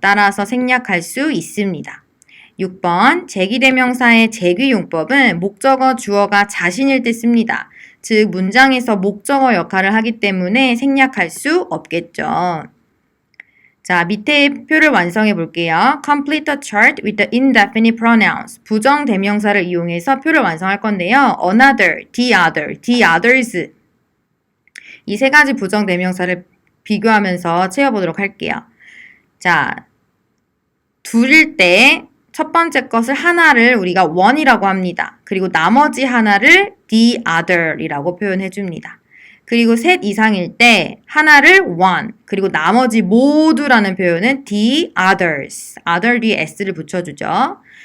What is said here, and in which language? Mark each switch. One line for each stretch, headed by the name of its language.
Korean: 따라서 생략할 수 있습니다. 6번, 제기대명사의 제귀용법은 목적어, 주어가 자신일 때 씁니다. 즉 문장에서 목적어 역할을 하기 때문에 생략할 수 없겠죠. 자, 밑에 표를 완성해 볼게요.
English: Complete the chart with the indefinite pronouns.
Korean: 부정 대명사를 이용해서 표를 완성할 건데요.
English: Another, the other, the others.
Korean: 이 세 가지 부정 대명사를 비교하면서 채워보도록 할게요. 자, 둘일 때 첫 번째 것을 하나를 우리가 one이라고 합니다. 그리고 나머지 하나를 the other이라고 표현해 줍니다. 그리고 셋 이상일 때 하나를 one, 그리고 나머지 모두라는 표현은 the others, other 뒤에 s를 붙여주죠.